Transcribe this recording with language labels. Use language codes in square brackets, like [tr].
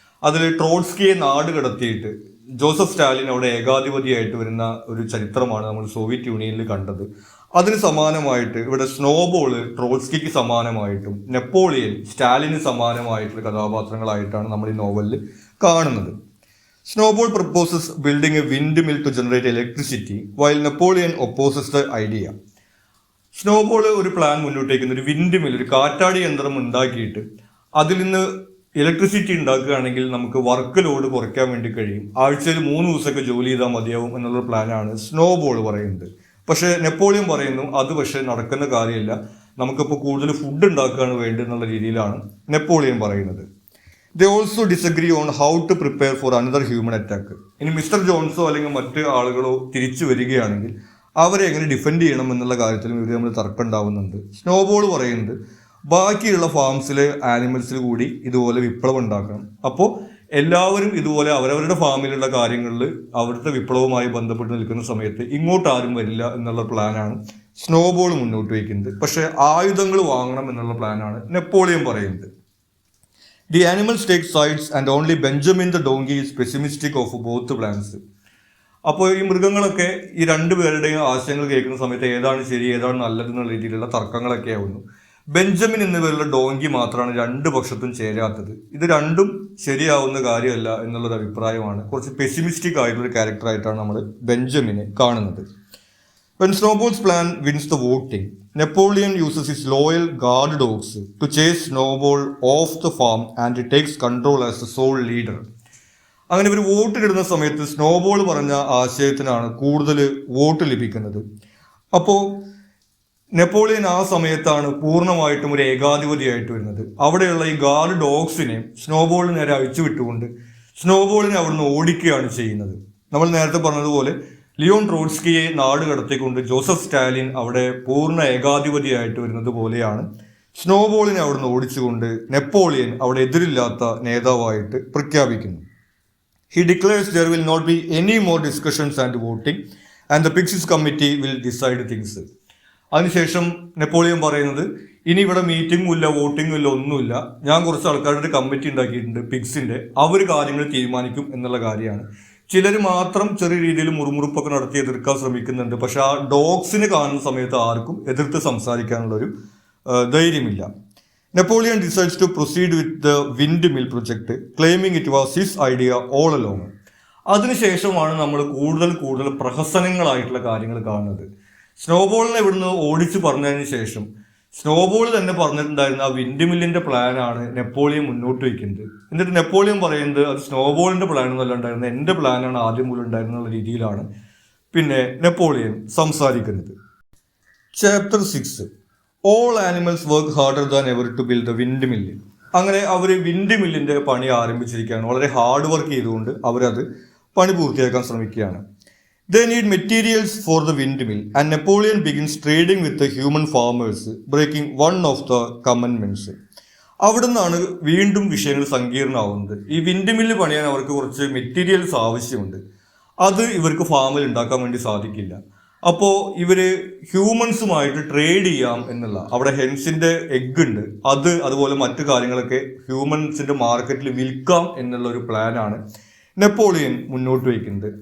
[ml] അതിൽ ട്രോട്സ്കിയെ നാട് കടത്തിയിട്ട് ജോസഫ് സ്റ്റാലിൻ അവിടെ ഏകാധിപതിയായിട്ട് വരുന്ന ഒരു ചരിത്രമാണ് നമ്മൾ സോവിയറ്റ് യൂണിയനിൽ കണ്ടത്. അതിന് സമാനമായിട്ട് ഇവിടെ സ്നോബോള് ട്രോട്സ്കിക്ക് സമാനമായിട്ടും നെപ്പോളിയൻ സ്റ്റാലിന് സമാനമായിട്ടുള്ള കഥാപാത്രങ്ങളായിട്ടാണ് നമ്മൾ ഈ നോവലിൽ കാണുന്നത്. [en] Snowball proposes building a windmill to generate electricity, while Napoleon opposes the idea. [ml] Snowball ഒരു പ്ലാൻ മുന്നോട്ട് വയ്ക്കുന്ന ഒരു വിൻഡ് മിൽ, ഒരു കാറ്റാടി യന്ത്രം ഉണ്ടാക്കിയിട്ട് അതിൽ നിന്ന് ഇലക്ട്രിസിറ്റി ഉണ്ടാക്കുകയാണെങ്കിൽ നമുക്ക് വർക്ക് ലോഡ് കുറയ്ക്കാൻ വേണ്ടി കഴിയും, ആഴ്ചയിൽ 3 ദിവസമൊക്കെ ജോലി ചെയ്താൽ മതിയാവും എന്നുള്ള പ്ലാനാണ് സ്നോബോൾ പറയുന്നത്. പക്ഷേ നെപ്പോളിയൻ പറയുന്നു അത് പക്ഷേ നടക്കുന്ന കാര്യമില്ല, നമുക്കിപ്പോൾ കൂടുതൽ ഫുഡ് ഉണ്ടാക്കുകയാണ് വേണ്ടത് എന്നുള്ള രീതിയിലാണ് നെപ്പോളിയൻ പറയുന്നത്. [en] They also disagree on how to prepare for another human attack. [ml] ഇനി മിസ്റ്റർ ജോൺസോ അല്ലെങ്കിൽ മറ്റ് ആളുകളോ തിരിച്ചു വരികയാണെങ്കിൽ അവരെ എങ്ങനെ ഡിഫെൻഡ് ചെയ്യണം എന്നുള്ള കാര്യത്തിലും ഇവർ നമ്മൾ തർക്കം ഉണ്ടാവുന്നുണ്ട്. സ്നോബോൾ പറയുന്നത് ബാക്കിയുള്ള ഫാംസിലെ ആനിമൽസിൽ കൂടി ഇതുപോലെ വിപ്ലവം ഉണ്ടാക്കണം. അപ്പോൾ എല്ലാവരും ഇതുപോലെ അവരവരുടെ ഫാമിലുള്ള കാര്യങ്ങളിൽ അവിടുത്തെ വിപ്ലവവുമായി ബന്ധപ്പെട്ട് നിൽക്കുന്ന സമയത്ത് ഇങ്ങോട്ട് ആരും വരില്ല എന്നുള്ള പ്ലാനാണ് സ്നോബോൾ മുന്നോട്ട് വയ്ക്കുന്നത്. പക്ഷേ ആയുധങ്ങൾ വാങ്ങണം എന്നുള്ള പ്ലാനാണ് നെപ്പോളിയൻ പറയുന്നത്. [en] The animals take sides and only Benjamin the donkey is pessimistic of both plans. [ml] അപ്പോൾ ഈ മൃഗങ്ങളൊക്കെ ഈ രണ്ടുപേരുടെയും ആശയങ്ങൾ കേൾക്കുന്ന സമയത്ത് ഏതാണ് ശരി ഏതാണ് നല്ലത് എന്നുള്ള രീതിയിലുള്ള തർക്കങ്ങളൊക്കെ ആവുന്നു. ബെഞ്ചമിൻ എന്നിവരുള്ള ഡോങ്കി മാത്രമാണ് രണ്ട് പക്ഷത്തും ചേരാത്തത്. ഇത് രണ്ടും ശരിയാവുന്ന കാര്യമല്ല എന്നുള്ളൊരു അഭിപ്രായമാണ്. കുറച്ച് പെസിമിസ്റ്റിക് ആയിട്ടുള്ളൊരു ക്യാരക്ടറായിട്ടാണ് നമ്മൾ ബെഞ്ചമിനെ കാണുന്നത്. [en] When Snowball's plan wins the voting, Napoleon uses his loyal guard dogs to chase Snowball off the farm and he takes control as the sole leader. [ml] അങ്ങനെ ഇവർ വോട്ടിലിടുന്ന സമയത്ത് സ്നോബോൾ പറഞ്ഞ ആശയത്തിനാണ് കൂടുതൽ വോട്ട് ലഭിക്കുന്നത്. അപ്പോൾ നെപ്പോളിയൻ ആ സമയത്താണ് പൂർണ്ണമായിട്ടും ഒരു ഏകാധിപതിയായിട്ട് വരുന്നത്. അവിടെയുള്ള ഈ ഗാർഡ് ഡോഗ്സിനെ സ്നോബോളിന് നേരെ അഴിച്ചു വിട്ടുകൊണ്ട് സ്നോബോളിനെ അവിടുന്ന് ഓടിക്കുകയാണ് ചെയ്യുന്നത്. നമ്മൾ നേരത്തെ പറഞ്ഞതുപോലെ ലിയോൺ ട്രോട്സ്കിയെ നാട് കടത്തിക്കൊണ്ട് ജോസഫ് സ്റ്റാലിൻ അവിടെ പൂർണ്ണ ഏകാധിപതിയായിട്ട് വരുന്നത് പോലെയാണ് സ്നോബോളിനെ അവിടുന്ന് ഓടിച്ചുകൊണ്ട് നെപ്പോളിയൻ അവിടെ എതിരില്ലാത്ത നേതാവായിട്ട് പ്രഖ്യാപിക്കുന്നു. [en] He declares there will not be any more discussions and voting and the Pixis committee will decide things. [ml] അതിനുശേഷം നെപ്പോളിയൻ പറയുന്നത് ഇനി ഇവിടെ മീറ്റിംഗും ഇല്ല വോട്ടിങ്ങും ഇല്ല ഒന്നുമില്ല, ഞാൻ കുറച്ച് ആൾക്കാരുടെ കമ്മിറ്റി ഉണ്ടാക്കിയിട്ടുണ്ട് പിക്സിൻ്റെ, അവർ കാര്യങ്ങൾ തീരുമാനിക്കും എന്നുള്ള കാര്യമാണ്. ചിലർ മാത്രം ചെറിയ രീതിയിൽ മുറുമുറുപ്പൊക്കെ നടത്തി എതിർക്കാൻ ശ്രമിക്കുന്നുണ്ട്. പക്ഷെ ആ ഡോഗ്സിനെ കാണുന്ന സമയത്ത് ആർക്കും എതിർത്ത് സംസാരിക്കാനുള്ളൊരു ധൈര്യമില്ല. [en] Napoleon decides to proceed with the windmill project, claiming it was his idea all along. [ml] അതിനുശേഷമാണ് നമ്മൾ കൂടുതൽ പ്രഹസനങ്ങളായിട്ടുള്ള കാര്യങ്ങൾ കാണുന്നത്. സ്നോബോളിനെ ഇവിടുന്ന് ഓടിച്ചു പറഞ്ഞതിന് ശേഷം സ്നോബോൾ തന്നെ പറഞ്ഞിട്ടുണ്ടായിരുന്ന ആ വിൻഡ് മില്ലിന്റെ പ്ലാനാണ് നെപ്പോളിയൻ മുന്നോട്ട് വയ്ക്കുന്നത്. എന്നിട്ട് നെപ്പോളിയൻ പറയുന്നത് അത് സ്നോബോളിന്റെ പ്ലാൻ ഒന്നല്ല ഉണ്ടായിരുന്നത്, എൻ്റെ പ്ലാനാണ് ആദ്യം മുതൽ ഉണ്ടായിരുന്നുള്ള രീതിയിലാണ് പിന്നെ നെപ്പോളിയൻ സംസാരിക്കുന്നത്. [en] Chapter 6, all animals work harder than ever to build the windmill. [ml] അങ്ങനെ അവർ വിൻഡ് മില്ലിന്റെ പണി ആരംഭിച്ചിരിക്കുകയാണ്. വളരെ ഹാർഡ് വർക്ക് ചെയ്തുകൊണ്ട് അവരത് പണി പൂർത്തിയാക്കാൻ ശ്രമിക്കുകയാണ്. [en] They need materials for the windmill and Napoleon begins trading with the human farmers, breaking one of the commandments. [ml] അവിടെ നിന്നാണ് വീണ്ടും വിഷയങ്ങൾ സങ്കീർണമാവുന്നത്. ഈ വിൻഡ് മില്ല് പണിയാൻ അവർക്ക് കുറച്ച് മെറ്റീരിയൽസ് ആവശ്യമുണ്ട്. അത് ഇവർക്ക് ഫാമിൽ ഉണ്ടാക്കാൻ വേണ്ടി സാധിക്കില്ല. അപ്പോൾ ഇവർ ഹ്യൂമൻസുമായിട്ട് ട്രേഡ് ചെയ്യാം എന്നുള്ള, അവിടെ ഹെൻസിൻ്റെ എഗ്ഗ് ഉണ്ട്, അതുപോലെ മറ്റു കാര്യങ്ങളൊക്കെ ഹ്യൂമൻസിൻ്റെ മാർക്കറ്റിൽ വിൽക്കാം എന്നുള്ള ഒരു പ്ലാനാണ് നെപ്പോളിയൻ മുന്നോട്ട് വയ്ക്കുന്നത്.